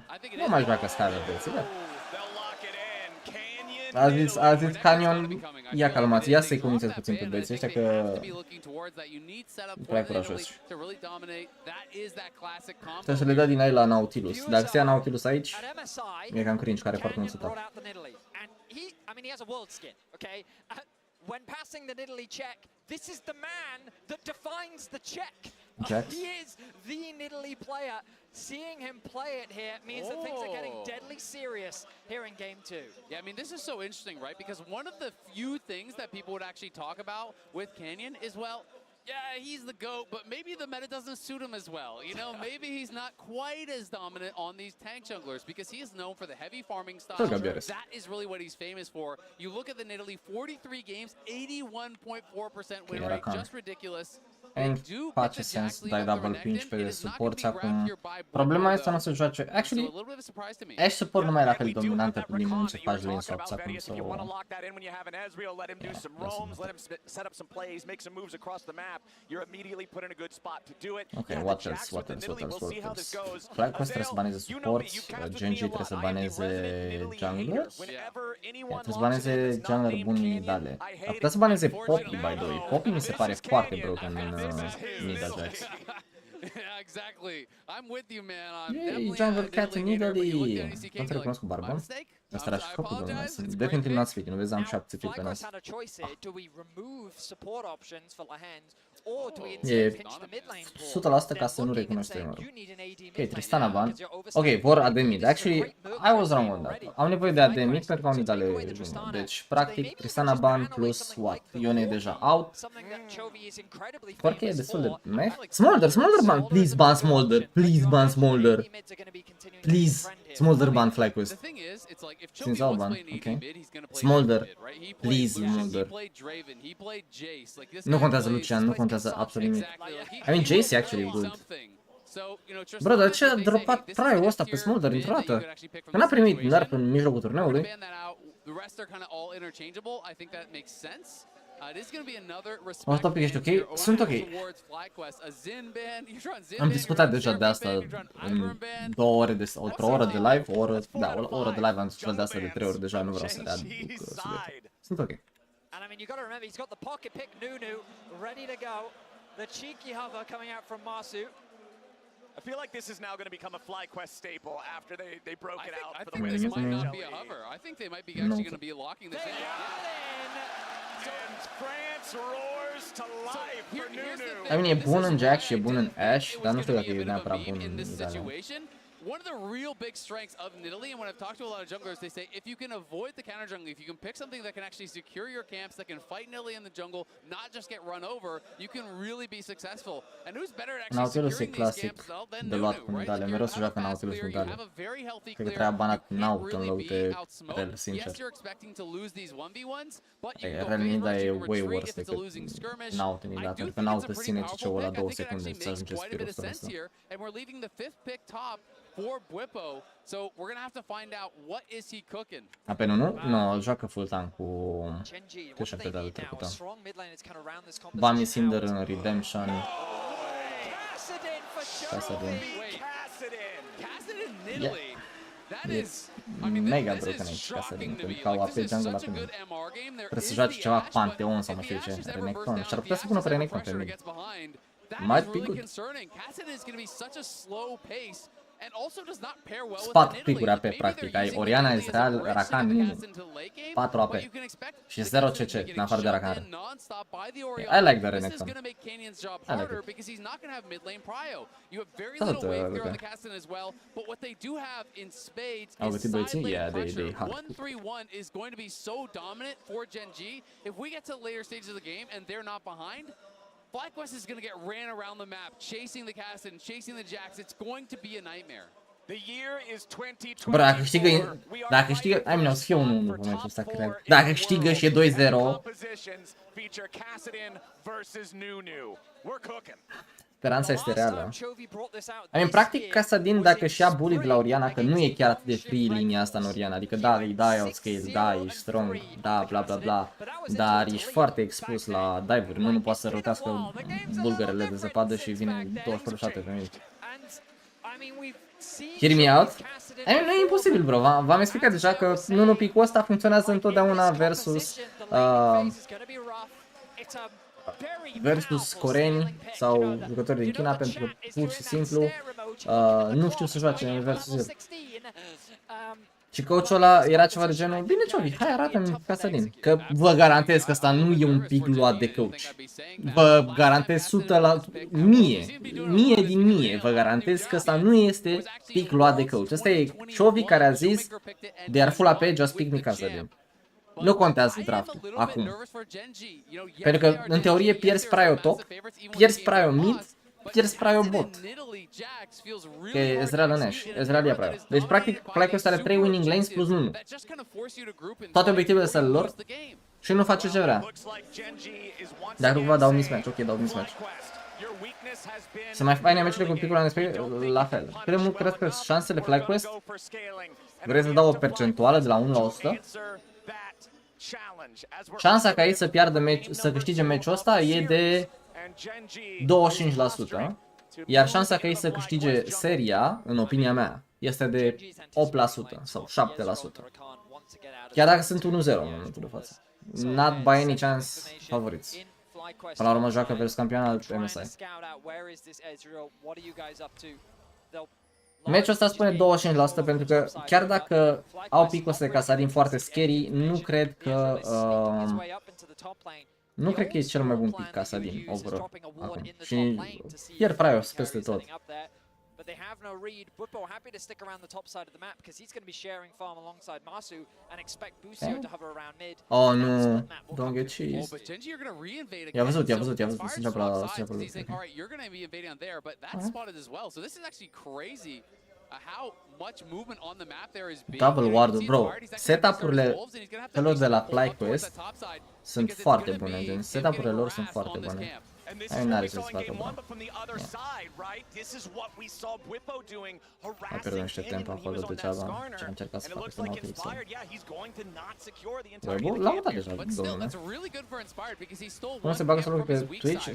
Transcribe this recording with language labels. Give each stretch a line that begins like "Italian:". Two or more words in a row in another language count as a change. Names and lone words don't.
Romanian: Nu mai joacă Skyler, băieții, da? A zis Canion, ia calmați, ia să-i convingeți puțin pe băieții ăștia că e prea curajoși. Trebuie să le dea din aia la Nautilus. Dacă se ia Nautilus aici, e cam cringe, care foarte mult să tac.
English: When passing the Nidalee check, this is the man that defines the check. He is the Nidalee player. Seeing him play it here means that things are getting deadly serious here in game 2. Yeah, I mean, this is so interesting, right? Because one of the few things that people would actually talk about with Canyon is, well, yeah, he's the GOAT, but maybe the meta doesn't suit him as well. You know, maybe he's not quite as dominant on these tank junglers because he is known for the heavy farming style. That is really what he's famous for. You look at the Nidalee, 43 games, 81.4% win rate, just ridiculous.
Romanian: Face sens, dai
English: double pinch
Romanian: pe supports acum. Problema este nu se joace. Actually, Ashe support nu mai era fel dominantă din moment ce faci
English: lane swaps
Romanian: acum.
English: Ok, what else?
Romanian: FlyQuest trebuie să baneze supports, GENG trebuie să baneze junglers. Trebuie să baneze jungler buni Nidale. Ar putea să baneze Poppy,
English: by the way.
Romanian: Poppy mi se pare foarte broken în Nidajax.
English: Exactly. I'm with you, man.
Romanian: Yay,
English: jungle cat
Romanian: în Nidalee. Nu te recunosc cu barbă? Asta era și făcut, domnule. Sunt definitiv n-ați fit. Nu vezi, am 7 fit pe nas. E 100% ca să nu recunoaște numărul. Ok, Tristana ban. Ok, vor AD mid.
English: Actually, I was wrong on that.
Romanian: Au nevoie de AD mid pentru că au mid ale junior. Deci, practic, Tristana
English: ban plus what?
Romanian: Ione e deja out. Parcă e destul de meh.
English: Smolder ban. Please ban Smolder. Please ban Smolder. Please. Smolder ban FlyQuest. Since all ban. Ok. Smolder. Please, Smolder.
Romanian: Nu contează Lucian, nu contează absolut nimic.
English: I mean, Jace e actually good.
Romanian: Bro, dar de ce a dropat prio-ul ăsta pe Smolder dintr-o dată? Că n-a primit nerf în mijlocul turneului.
English: Off topic,
Romanian: ești ok? Sunt ok. Am discutat deja de asta în 2 ore de, sau o oră de live, o oră, da, o oră de live am discutat de asta de 3 ori deja, nu vreau să readuc subiectul. Sunt ok.
English: And I mean, you got to remember, he's got the pocket pick Nunu ready to go. The cheeky hover coming out from Marsu. I feel like this is now going to become a FlyQuest staple after they broke it out. I think this might not be a hover. I think they might be actually going to be locking this in. And France roars to life for Nunu. I mean,
Romanian: e bun în Jack și e bun în Ashe, dar nu știu dacă e neapărat bun în Italia.
English: One of the real big strengths of Nidalee, and when I've talked to a lot of junglers, they say if you can avoid the counter jungling, if you can pick something that can actually secure your camps, that can fight Nidalee in the jungle, not just get run over, you can really be successful. And who's better at actually securing these camps than Nunu, right? You have a very healthy clear, you can't really be outsmoked. Yes, you're expecting to lose these 1v1s, but you can go very much, you can retreat if it's a losing skirmish. I do think it's a pretty powerful pick. I think it actually makes quite a bit of sense here, and we're leaving the 5th pick top for Bwipo, so we're gonna have to find out what is he cooking.
Romanian: Pe nu? Nu, joacă full tank cu T-shirt de trecută. Bami Cinder în Redemption. Kassadin. E mega broken aici Kassadin, pentru că au AP jungle la primul. Trebuie să joace ceva Pantheon sau nu știu ce, Renekton. Și-ar putea să pună pe Renekton pe mid.
English: Might be good.
Romanian: Spat pick-uri AP, practic. Ai Orianna, Ezreal, Rakan, Nunu. 4 AP. Și 0 CC, în afară de Rakan.
English: I like the Renekton. I like it.
Romanian: Tot, au gătit băieții?
English: Yeah, they hard. 1-3-1 is going to be so dominant for GENG. If we get to the later stages of the game and they're not behind, FlyQuest is going to get ran around the map, chasing the Kassadin, chasing the Jax. It's going to be a nightmare. The year is 2024.
Romanian: Bro, dacă câștigă, ai mine, o să fie 1-1 în momentul ăsta, cred. Dacă câștigă și e 2-0. Speranța este reală.
English: I mean,
Romanian: practic, Kassadin, dacă își ia bully de la Orianna, că nu e chiar atât de free linia asta în Orianna, adică da, îi dai outscale, da, ești strong, da, bla bla bla, dar ești foarte expus la dive-uri, nu poate să rotească bulgărele de zăpadă și vine 24/7 pe mine.
English: Hear me out? I mean,
Romanian: nu e imposibil, bro, v-am explicat deja că Nunu pick-ul ăsta funcționează întotdeauna versus coreeni sau jucători din China, pentru că pur și simplu nu știu să joace versus el. Și coachul ăla era ceva de genul, bine Ciovi, hai arată-mi Kassadin, că vă garantez că asta nu e un pic luat de coach. Vă garantez 100 la 1000 din 1000, vă garantez că asta nu este pic luat de coach. Asta e Ciovi care a zis,
English: they are full AP, just pick me Kassadin.
Romanian: Nu contează draftul acum. Pentru că, în teorie, pierzi prio top, pierzi prio mid, pierzi prio bot. Că e Ezreal în Ashe, Ezreal ia prio. Deci, practic, FlyQuest are 3
English: winning lanes
Romanian: plus 1. Toate obiectivele sale lor și nu face ce vrea. Dacă nu cumva dau mismatch, ok, dau mismatch. Să mai faine meciurile cu picul la fel. Primul, cred că șansele FlyQuest, vrei să dau o percentuală de la 1 la 100? Șansa ca ei să piardă să câștige meciul ăsta e de 25%, iar șansa ca ei să câștige seria, în opinia mea, este de 8% sau 7%. Chiar dacă sunt 1-0 în momentul de față.
English: Not by any chance favoriți.
Romanian: Până la urmă joacă versus campion al MSI. Meciul ăsta spune 25% pentru că chiar dacă au picul ăsta de Kassadin foarte scary, nu cred că Nu cred că e cel mai bun pick casa din overall acum. Și pierd Prios peste tot.
English: But they have no read. Bwipo happy to stick around the top side of the map because he's going to be sharing farm alongside Masu and expect Busio to hover around mid.
Romanian: Oh nu,
English: don't get cheese.
Romanian: I-a văzut, se înceapă la
English: Alright, you're going to be invading on there, but that's spotted as well. So this is actually crazy. How much movement on the map there is being. Double ward, bro.
Romanian: Setup-urile celor de la FLYQUEST sunt foarte bune, gen setup-urile lor sunt foarte bune. Ai n-are ce să facă, bă. Ai pierdut niște tempo acolo degeaba ce a încercat să facă să mă utilizăm. Bă, l-am mutat deja, domnule. Cum se bagă solo pe Twitch?